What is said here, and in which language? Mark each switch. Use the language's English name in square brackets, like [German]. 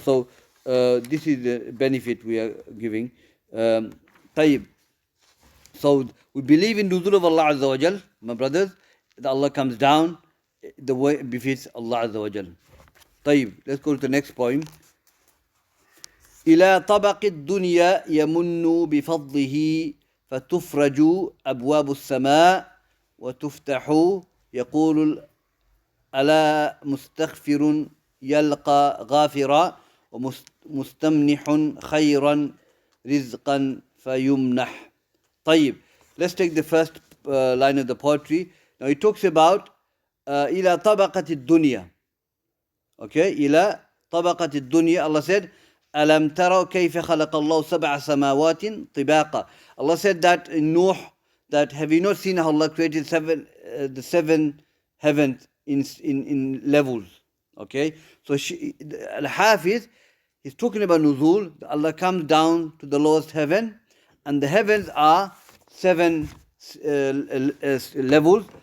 [English] So this is the benefit we are giving. Tayyib. So we believe in nuzul of Allah Azza wa Jal, my brothers, that Allah comes down the way it befits Allah Azza wa Jal. Tayyib. Let's go to the next point. [Arabic] إلى طبق الدنيا يمن بفضله فتفرج أبواب السماء وتفتح يقول ألا مستغفر يلقى غافرا ومستمنح خيرا رزقا فيمنح. طيب. [English] Let's take the first line of the poetry. Now it talks about [Arabic] إلى طبقة الدنيا. Okay, إلى طبقة الدنيا. [English] Allah said, [Arabic] ألم تروا كيف خلق الله سبع سماوات طباقا. [English] Allah said that in Nuh, that have you not seen how Allah created the seven heavens in levels? Okay, so Al-Hafiz, he's talking about nuzul. Allah comes down to the lowest heaven, and the heavens are seven levels.